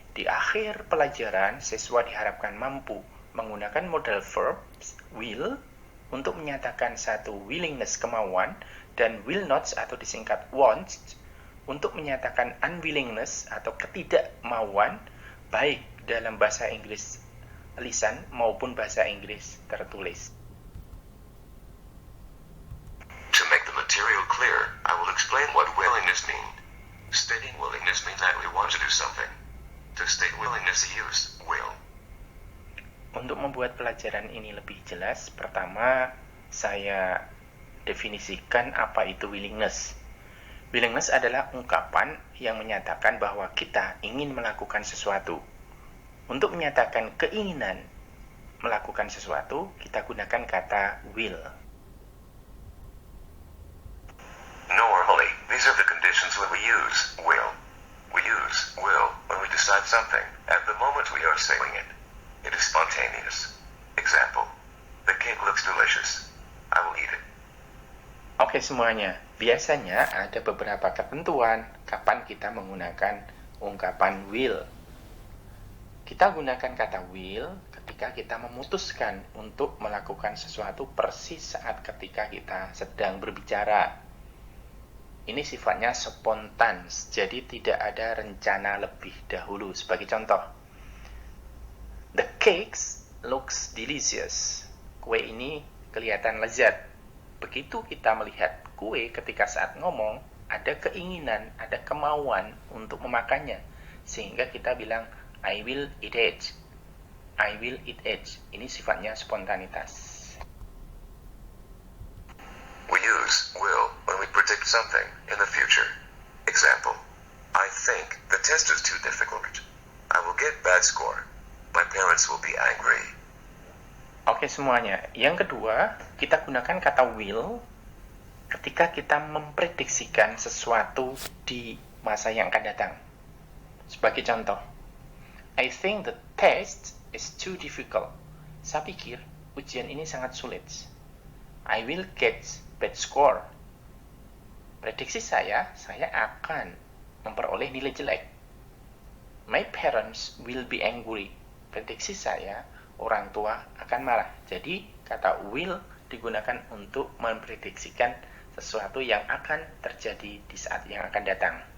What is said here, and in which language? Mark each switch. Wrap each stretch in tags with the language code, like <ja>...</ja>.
<id>Di akhir pelajaran, siswa diharapkan mampu menggunakan modal verbs will untuk menyatakan satu willingness kemauan dan will not atau disingkat won't untuk menyatakan unwillingness atau ketidakmauan baik dalam bahasa Inggris lisan maupun bahasa Inggris tertulis.</id> <en>To make the material clear, I will explain what willingness means. Stating willingness means that we want to do something. To state willingness, use will.</en> <id>Untuk membuat pelajaran ini lebih jelas, pertama saya definisikan apa itu willingness. Willingness adalah ungkapan yang menyatakan bahwa kita ingin melakukan sesuatu. Untuk menyatakan keinginan melakukan sesuatu, kita gunakan kata will.</id> <en>Normally, these are the conditions when we use will. We use will when we decide something at the moment we are saying it. It is spontaneous. Example, the cake looks delicious. I will eat it.</en> <id>Oke semuanya, biasanya ada beberapa ketentuan kapan kita menggunakan ungkapan will. Kita gunakan kata will ketika kita memutuskan untuk melakukan sesuatu persis saat ketika kita sedang berbicara. Ini sifatnya spontan, jadi tidak ada rencana lebih dahulu. Sebagai contoh,</id> <en>the cakes looks delicious.</en> <id>Kue ini kelihatan lezat. Begitu kita melihat kue ketika saat ngomong, ada keinginan, ada kemauan untuk memakannya. Sehingga kita bilang,</id> <en>I will eat it. I will eat it.</en> <id>Ini sifatnya spontanitas.</id> <en>We use will when we predict something in the future. Example, I think the test is too difficult. I will get bad score. My parents will be angry.</en> <id>Oke semuanya, yang kedua, kita gunakan kata will ketika kita memprediksikan sesuatu di masa yang akan datang. Sebagai contoh,</id> <en>I think the test is too difficult.</en> <id>Saya pikir ujian ini sangat sulit.</id> <en>I will get bad score.</en> <id>Prediksi saya akan memperoleh nilai jelek.</id> <en>My parents will be angry.</en> <id>Prediksi saya, orang tua akan marah. Jadi, kata will digunakan untuk memprediksikan sesuatu yang akan terjadi di saat yang akan datang.</id>